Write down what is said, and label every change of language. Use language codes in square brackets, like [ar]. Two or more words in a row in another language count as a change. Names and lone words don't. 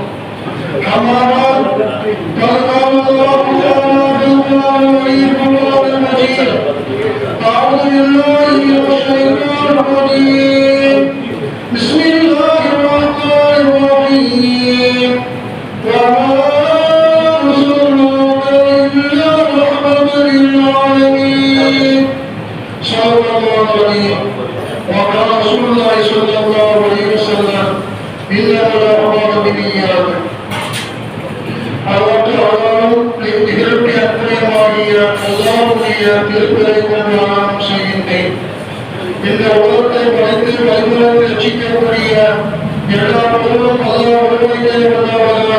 [ar] أما بعد فقد قال الله تعالى في القرآن الكريم والقرآن المجيد أعوذ بالله من الشيطان الرجيم بسم الله الرحمن الرحيم وما أرسلناك إلا رحمة للعالمين صدق الله العظيم. وقال رسول الله صلى الله عليه وسلم إنما الأعمال بالنيات. [ta] நிகழ்வுடைய அற்புதமாகிய அல்லாஹ்வுடைய திருப்பெயரை கொண்டு ஆரம்பம் செய்கின்றேன். இந்த உலகத்தை படைத்து வழிமுறையை ரட்சிக்கக்கூடிய எல்லா பொருளும் அல்லாஹ் ஒருவனுக்கே உண்டாவதாக.